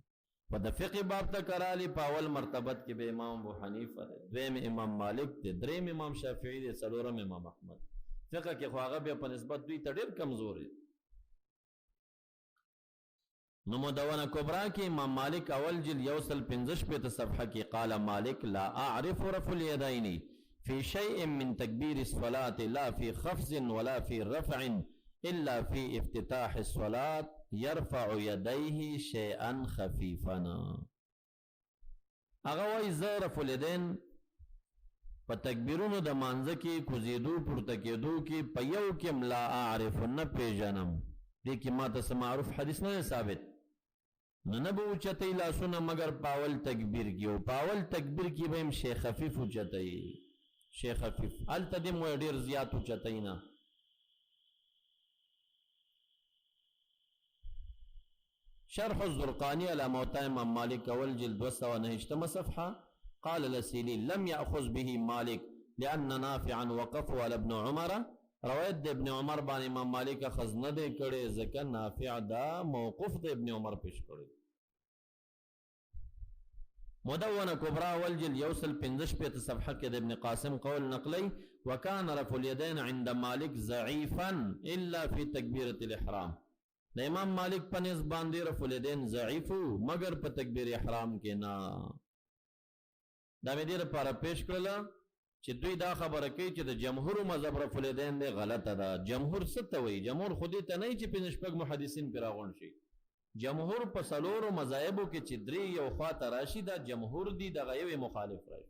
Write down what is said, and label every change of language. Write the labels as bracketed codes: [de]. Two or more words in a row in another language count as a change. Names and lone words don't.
[ps] په د فقه باب ته کرالی په اول مرتبت کې به امام ابو حنیفه دی، دویم امام مالک دی، دریم امام شافعی دی، څلورم امام احمد. فقه کې خو هغه بیا په نسبت دوی ته ډېر کمزور دی. نو مدونه کبرا کې امام مالک اول جلد 115 صفحه کې [ar] قال مالک لا اعرف رفع اليدين في شيء من تكبير الصلاة لا في خفض ولا في رفع إلا في افتتاح الصلاة يرفع يديه شيئا خفيفا. [ps] اغوی [ar] رفع اليدين [ps] په تکبیرونو د مانځه کې کوزیدو پورته کېدو کې په یو کې [ar] لا اعرف [ps] نه پیژنم. دې کې ما ته معروف حدیث نه ثابت نه به اوچتئ لاسونه مگر په اول تکبیر کې، او په اول تکبیر کې به هم شی خفیف اوچتئ، شی خفیف. هلته دې مو ډېر زیات اوچتئ نه. [ar] شرح الزرقاني على موطأ امام مالك [ps] اول جلد 209 صفحه [ar] قال الاسيلي لم يأخذ به مالك لأن نافعا وقفوا على ابن عمر. [ps] روایت د ابن عمر باندې امام مالک اخذ نه دی کړی ځکه نافع دا موقوف د ابن عمر پیش کړی. مدونه کبرا اول جلد 115 صفحه کې د ابن قاسم قول نقلی [ar] وكان رفع اليدين عند مالك ضعيفا الا في تكبيره الاحرام. [ps] د امام مالک په نسبت باندې [ar] رفع الیدین [ps] ضعیف مگر په تکبیر احرام کې نه. دا مې دې لپاره پیش کړله چې دوی دا خبره کوي چې د جمهور مذهب [ar] رفع الیدین [ps] دی غلطه ده. جمهور څه ته وایي؟ جمهور خو دې ته نه چې پنځه شپږ محدثین پرې راغونډ شي. جمهور په څلورو مذاهبو کې چې درې یو خواته راشي دا جمهور دي، دغه یو مخالف راشي.